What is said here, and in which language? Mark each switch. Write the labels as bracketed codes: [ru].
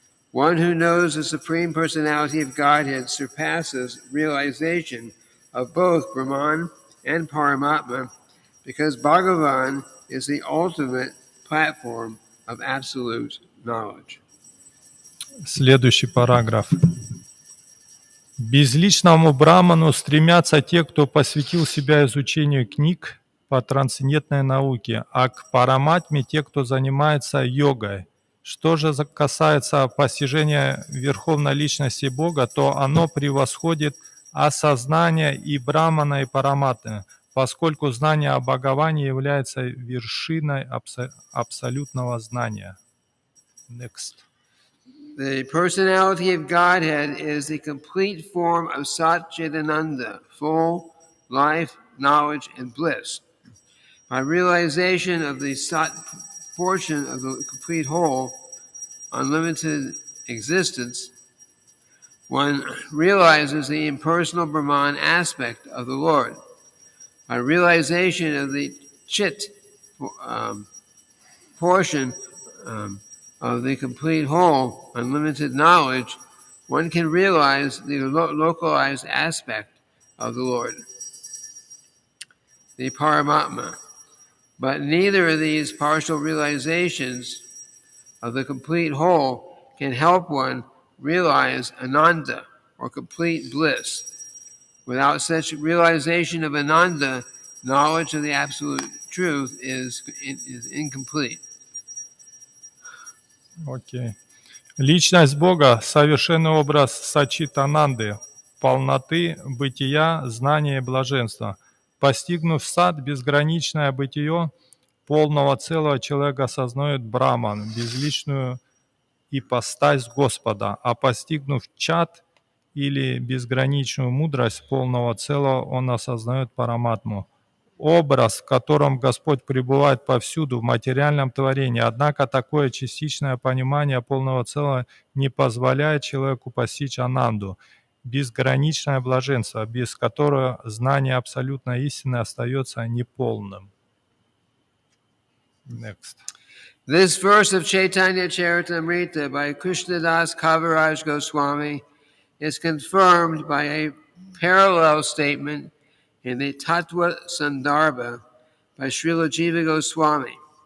[en] One who knows the Supreme Personality of Godhead surpasses realization of both Brahman and Paramatma, because Bhagavan is the ultimate platform of absolute knowledge. [ru] Следующий параграф. Безличному браману стремятся те, кто посвятил себя изучению книг по трансцендентной науке, а к параматме те, кто занимается йогой. Что же касается постижения Верховной Личности Бога, то оно превосходит осознание и брамана, и параматмы, поскольку знание о Бхагаване является вершиной абсолютного знания. [en] Next. The personality of Godhead is the complete form of Sat Chidananda, full life, knowledge, and bliss. By realization of the Sat portion of the complete whole, unlimited existence, one realizes the impersonal Brahman aspect of the Lord. By realization of the Chit portion of the complete whole, unlimited knowledge, one can realize the localized aspect of the Lord, the Paramatma. But neither of these partial realizations of the complete whole can help one realize Ananda, or complete bliss. Without such realization of Ananda, knowledge of the absolute truth is incomplete. [ru] Окей. Личность Бога – совершенный образ Сачитананды, полноты, бытия, знания и блаженства. Постигнув сад, безграничное бытие полного целого, человек осознает Браман, безличную ипостась Господа, а постигнув чат или безграничную мудрость полного целого, он осознает Параматму. Образ, в котором Господь пребывает повсюду в материальном творении, однако такое частичное понимание полного целого не позволяет человеку постичь Ананду, безграничное блаженство, без которого знание абсолютной истины остается неполным. [en] Next. This verse of Caitanya-caritamrita by Krishnadas Kaviraj Goswami is confirmed by a parallel statement in the Tattva Sandarbha by Srila Jiva Goswami.